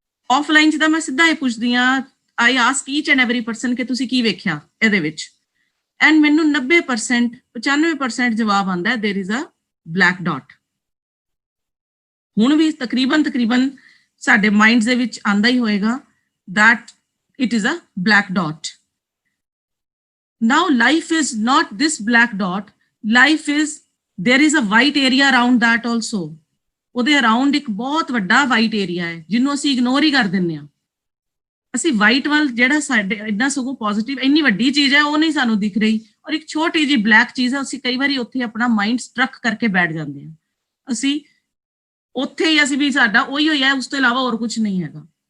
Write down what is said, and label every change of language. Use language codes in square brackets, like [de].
[pa] offline ਚ ਤਾਂ ਮੈਂ ਸਿੱਧਾ ਇਹ ਪੁੱਛਦੀ ਹਾਂ, [en] I ask each and every person [pa] ਕਿ ਤੁਸੀਂ ਕੀ ਵੇਖਿਆ ਇਹਦੇ ਵਿੱਚ, and ਮੈਨੂੰ 90% 95% ਜਵਾਬ ਆਉਂਦਾ ਹੈ [en] there is a black dot। [pa] ਹੁਣ ਵੀ ਤਕਰੀਬਨ ਸਾਡੇ ਮਾਈਂਡਸ ਦੇ ਵਿੱਚ ਆਂਦਾ ਹੀ ਹੋਏਗਾ [en] that it is a black dot। Now life is not this black dot, life is there is a white area around that also। [pa] ਉਹਦੇ ਅਰਾਊਂਡ ਇੱਕ ਬਹੁਤ ਵੱਡਾ white area ਹੈ ਜਿਹਨੂੰ ਅਸੀਂ ਇਗਨੋਰ ਹੀ ਕਰ ਦਿੰਦੇ ਹਾਂ। ਅਸੀਂ ਵਾਈਟ ਵੱਲ ਜਿਹੜਾ ਸਾਡੇ ਇੰਨਾ ਸਗੋਂ ਪੋਜ਼ਿਟਿਵ ਇੰਨੀ ਵੱਡੀ ਚੀਜ਼ ਹੈ ਉਹ ਨਹੀਂ ਸਾਨੂੰ ਦਿਖ ਰਹੀ, ਔਰ ਇੱਕ ਛੋਟੀ ਜਿਹੀ ਬਲੈਕ ਚੀਜ਼ ਹੈ ਅਸੀਂ ਕਈ ਵਾਰੀ ਉੱਥੇ ਆਪਣਾ ਮਾਈਂਡ ਸਟਰਕ ਕਰਕੇ ਬੈਠ ਜਾਂਦੇ ਹਾਂ। ਅਸੀਂ ਉੱਥੇ ਹੀ ਅਸੀਂ ਵੀ ਸਾਡਾ ਉਹੀ ਹੋਇਆ, ਉਸ ਤੋਂ ਇਲਾਵਾ ਹੋਰ ਕੁਝ ਨਹੀਂ ਹੈਗਾ।